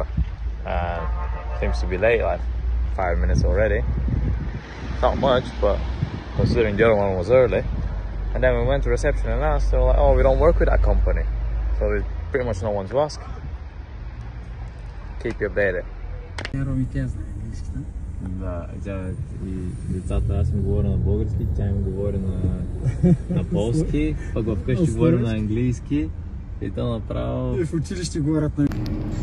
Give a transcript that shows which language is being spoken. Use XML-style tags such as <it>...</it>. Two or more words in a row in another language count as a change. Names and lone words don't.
<en>Seems to be late, like 5 minutes already. Not much, but considering the other one was early. And then we went to reception and asked, they were like, oh, we don't work with that company. So there's pretty much no one to ask. Keep you updated.</en> <bg>Да, децата аз им говоря на български, тя им говори на полски, пък вкъщи говорим на английски и то направо... В училище говорят на...</bg>